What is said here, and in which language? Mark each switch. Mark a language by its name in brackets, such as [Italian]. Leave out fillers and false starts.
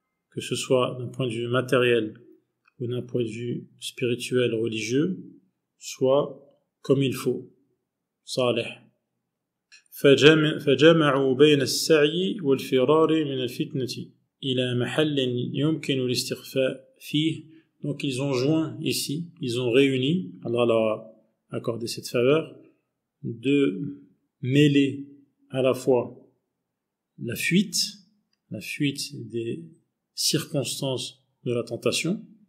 [French] que ce soit d'un point de vue matériel ou d'un point de vue spirituel, religieux, soit comme il faut, صالح. [Arabic] فجمعوا بين السعي والفرار من الفتنة إلى محل يمكن الاستخفاء فيه. [French] Donc ils ont joint ici, ils ont réuni, Allah leur a accordé cette faveur, de mêler à la fois la fuite des circonstances de la tentation,